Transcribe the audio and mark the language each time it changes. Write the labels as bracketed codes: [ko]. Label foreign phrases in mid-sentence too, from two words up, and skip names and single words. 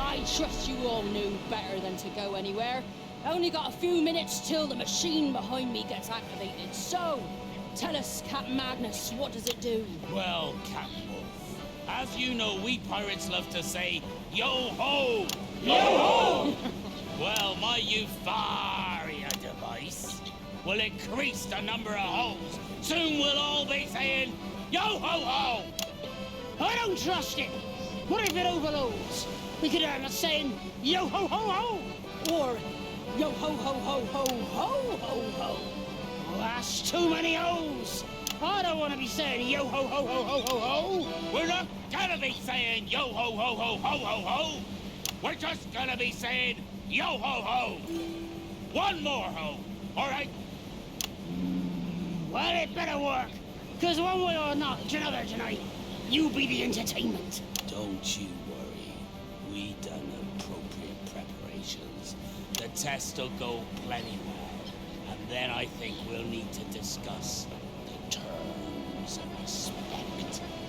[en] trust you all knew better than to go anywhere. I only got a few minutes till the machine behind me gets activated. So, tell us, Captain Magnus, what does it do? Well, Captain Wolf, as you know, we pirates love to say, yo-ho! Yo-ho! Well, my Euphoria device will increase the number of holes. Soon we'll all be saying, yo-ho-ho! I don't trust it. What if it overloads? We could end up saying, yo-ho-ho-ho! Or, yo-ho-ho-ho-ho-ho-ho-ho! Well, that's too many O's. I don't want to be saying yo-ho-ho-ho-ho-ho-ho! We're not gonna be saying yo-ho-ho-ho-ho-ho-ho! We're just gonna be saying yo-ho-ho! One more ho, all right? Well, it better work. Because one way or another tonight, you be the entertainment. Don't you worry. We done appropriate preparations. The test will go plenty well. And then I think we'll need to discuss the terms of respect.